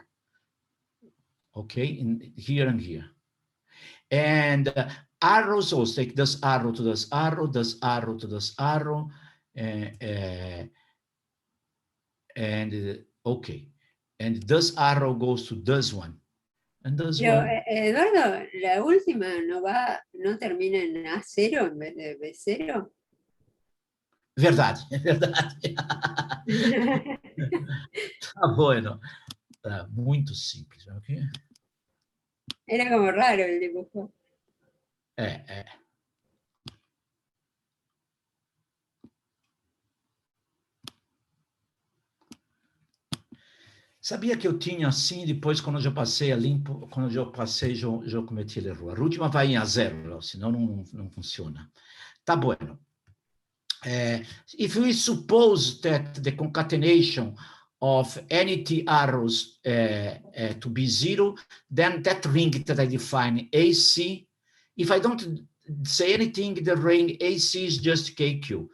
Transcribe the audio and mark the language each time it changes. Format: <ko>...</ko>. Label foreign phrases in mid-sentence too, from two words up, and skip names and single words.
<en>Okay, in here and here. And arrows also take this arrow to this arrow to this arrow. Okay. And this arrow goes to this one. And this</en> <es>Pero,</es> <en>one.</en> <es>Eduardo, la última no termina en A0 en vez de B0.</es> <pt>Verdade, é verdade. Tá bueno. Tá muito simples. Okay?</pt> <es>Era como raro el dibujo.</es> <pt>Sabia que eu tinha assim, depois quando eu passei a limpo, quando eu passei, eu cometi o erro. A última vai em A0, senão não funciona.</pt> <es>Tá bueno.</es> <en>If we suppose that the concatenation of any t arrows to be 0, then that ring that I define AC, if I don't say anything, the ring AC is just KQ.</en>